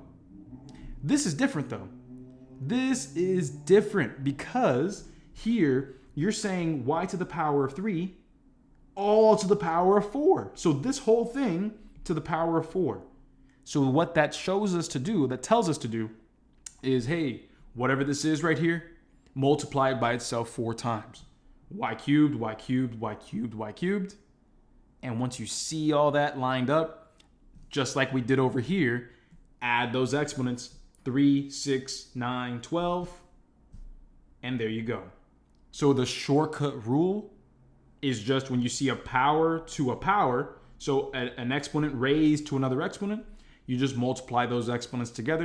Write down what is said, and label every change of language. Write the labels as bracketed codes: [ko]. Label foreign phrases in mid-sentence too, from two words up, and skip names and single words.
[en] This is different though. This is different because here you're saying y to the power of 3 all to the power of 4. So this whole thing to the power of 4. So what that shows us to do, that tells us to do, is, hey, whatever this is right here, multiply it by itself 4 times. Y cubed, y cubed, y cubed, y cubed. And once you see all that lined up, just like we did over here, add those exponents, 3, 6, 9, 12, and there you go. So the shortcut rule is just when you see a power to a power, so an exponent raised to another exponent, you just multiply those exponents together.